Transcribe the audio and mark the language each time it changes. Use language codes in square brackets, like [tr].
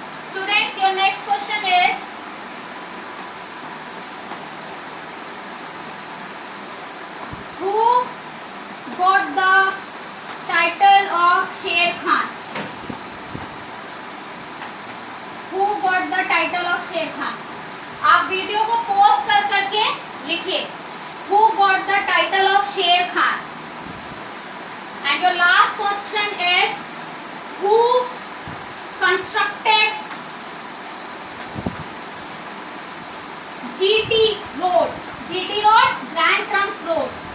[en] Students, your next question is, who got the title of Sher Khan? Who got the title of Sher Khan? [hi] आप video को pause कर करके लिखिए, [en] who got the title of Sher Khan? And your last question is, who constructed GT Road? GT Road, Grand Trunk Road.